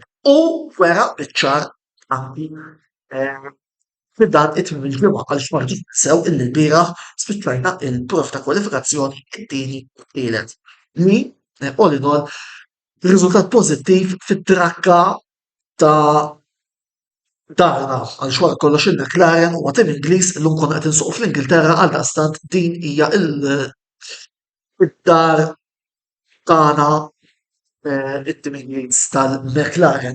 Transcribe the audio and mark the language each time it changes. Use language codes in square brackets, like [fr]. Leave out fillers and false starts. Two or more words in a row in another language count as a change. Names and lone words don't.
[mt] U wera biċ-ċar anki fid-dan it-tmiem il-ġimgħa għaliex ma rridux ninsew illi l-bieraħ spiċċajna il-prof ta' kwalifikazzjoni it-tieni u t-tielet. Li [en] all in all [mt] riżultat pożittiv fit-trakka ta' darna għaliex wara kollox il-McLaren huwa tim Ingliż illum konna qed insuqu fl-Ingilterra għaldaqstant din hija id-dar tagħna it-tim Ingliż tal-McLaren.